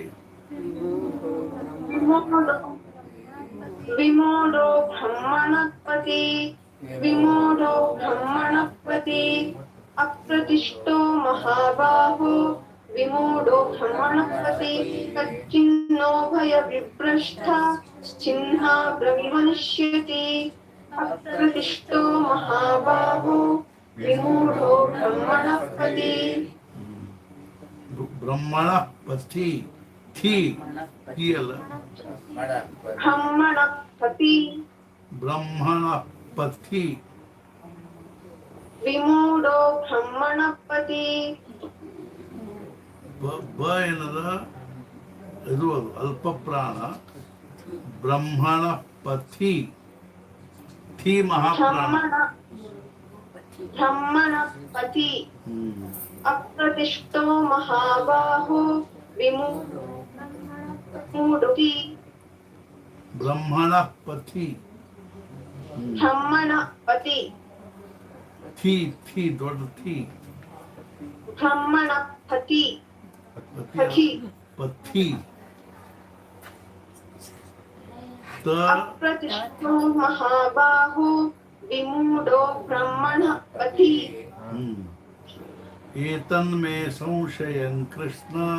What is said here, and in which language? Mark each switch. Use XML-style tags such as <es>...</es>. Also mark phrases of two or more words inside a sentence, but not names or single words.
<sa>विमूढो ब्रह्मणपति अप्रतिष्ठो महाबाहो विमूढो ब्रह्मणपति कच्चिन्नो भय विभ्रष्ट छिन्नाभ्रमिव नश्यति अप्रतिष्ठो महाबाहो विमूढो ब्रह्मणः पति ब्रह्मण पथि थी थी अल ब्रह्मणः पति ब्रह्मण पथि विमूढो ब्रह्मणः पति</sa> <kn>ಬ ಏನದ ಇದು ಅದು ಅಲ್ಪ ಪ್ರಾಣ</kn> <sa>ಬ್ರಹ್ಮಣ ಪಥಿ</sa> <kn>ಥಿ ಮಹಾಪ್ರಾಣ</kn> <sa>ब्रह्मणः पति अप्रतिष्ठो महाबाहो विमूढोऽपि ಬ್ರಹ್ಮಣ ಪಥಿ ब्रह्मणः पति</sa> <kn>ಥಿ ಥಿ ದೊಡ್ಡ ಥಿ</kn> <sa>ब्रह्मणः पति ಪಥಿ ಪಥಿ ತ अप्रतिष्ठो महाबाहो विमूढो ब्रह्मणः पति ಏತನ್ಮೇ ಸಂಶಯಂ ಕೃಷ್ಣ</sa>